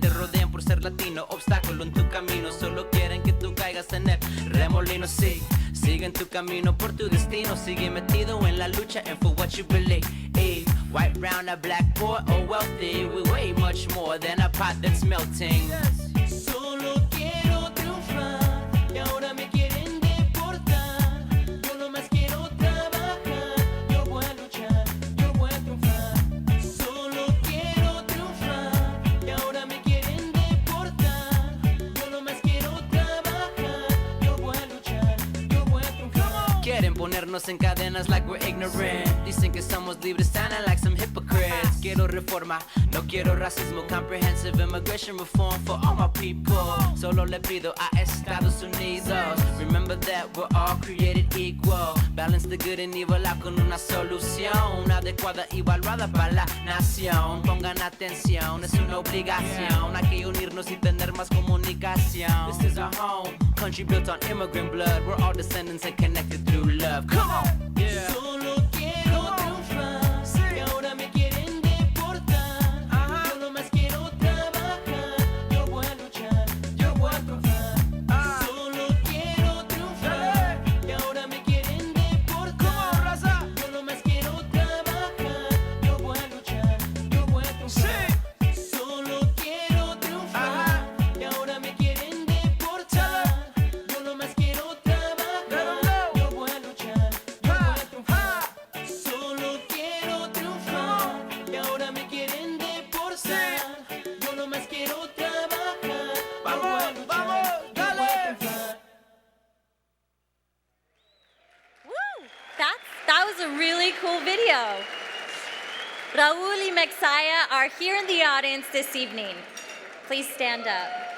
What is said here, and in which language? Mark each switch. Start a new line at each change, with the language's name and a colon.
Spanish: Te rodean por ser latino, obstáculo en tu camino. Solo quieren que tú caigas en el remolino, sí. Sigue en tu camino por tu destino. Sigue metido en la lucha
English: and for what you believe. White, brown, a black, poor or wealthy, we weigh much more than a pot that's melting.
Spanish: Solo quiero triunfar y ahora me quieren deportar. Yo nomás quiero trabajar, yo voy a luchar, yo voy a triunfar. Solo quiero triunfar y ahora me quieren deportar. Yo nomás quiero trabajar, yo voy a luchar, yo voy a triunfar. Quieren ponernos en cadenas
English: like we're ignorant.
Spanish: Dicen que somos libres,
English: sounding like some hypocrites.
Spanish: Quiero reforma, no quiero racismo.
English: Comprehensive immigration reform for all my people.
Spanish: Solo le pido a Estados Unidos,
English: remember that we're all created equal. Balance the good and evil out
Spanish: con una solución adecuada y evaluada para la nación. Pongan atención, es una obligación. Hay que unirnos y tener más comunicación.
English: This is our home, country built on immigrant blood. We're all descendants and connected through love. Come on! Yeah.
Spanish: Solo quiero triunfar y ahora me quieren deportar. Yo nomás quiero trabajar, yo voy a luchar, yo voy a triunfar. Solo quiero triunfar y ahora me quieren deportar. Yo nomás quiero trabajar, yo voy a luchar, yo voy a triunfar. Solo quiero triunfar y ahora me quieren deportar. Yo nomás quiero trabajar, yo voy a luchar, yo voy a triunfar. Solo quiero triunfar y ahora me quieren deportar. Yo nomás quiero trabajar, yo voy a luchar, yo voy a triunfar. Woo!
English: That was a really cool video. Raul y Mexaya are here in the audience this evening. Please stand up.